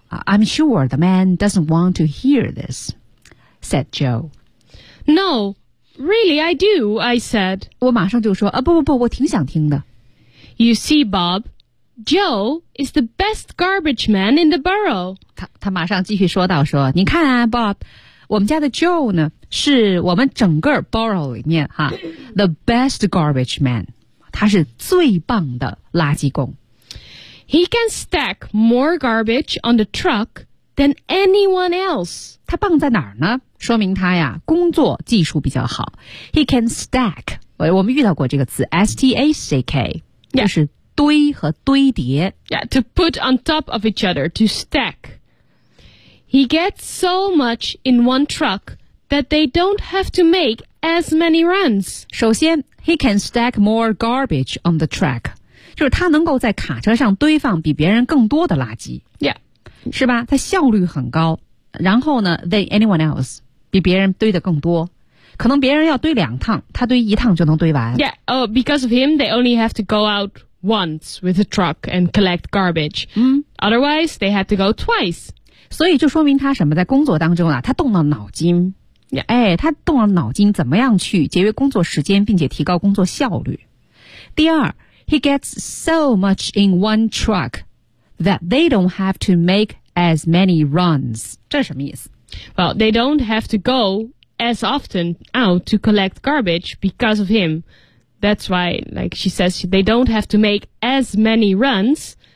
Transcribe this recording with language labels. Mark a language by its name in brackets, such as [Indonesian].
[English] I'm sure the man doesn't want to hear this, said Joe. No, really, I do, I said. [Chinese] 我马上就说，不不不，我挺想听的。 [English] You see, Bob, Joe is the best garbage man in the borough. [Chinese] 他马上继续说道，说，你看啊 ,Bob, 我们家的 Joe 呢，是我们整个 borough 里面哈 [English] the best garbage man. [Chinese] 他是最棒的垃圾工。 [English] He can stack more garbage on the truck than anyone else. [Chinese] 他棒在哪儿呢？说明他呀，工作技术比较好。 [English] He can stack. [Chinese] 我们遇到过这个词 ,S-T-A-C-K. 就是堆和堆叠。 [English] Yeah, to put on top of each other, to stack. He gets so much in one truck that they don't have to make as many runs. [Chinese] 首先 [English] ,He can stack more garbage on the track. [Chinese] 就是他能够在卡车上堆放比别人更多的垃圾。 [English] Yeah. [Chinese] 是吧？他效率很高。然后呢 [English] than anyone else, [Chinese] 比别人堆的更多。可能别人要堆两趟，他堆一趟就能堆完。 [English] Yeah, oh, because of him, they only have to go out once with a truck and collect garbage. Otherwise, they have to go twice. [Chinese] 所以就说明他什么，在工作当中啊，他动了脑筋。 [English] Yeah. [Chinese] 哎，他动了脑筋怎么样去节约工作时间并且提高工作效率。第二， [English] He gets so much in one truck that they don't have to make as many runs. [Chinese] 这什么意思？ [English] Well, they don't have to go as often out to collect garbage because of him. That's why, like she says, they don't have to make as many runs.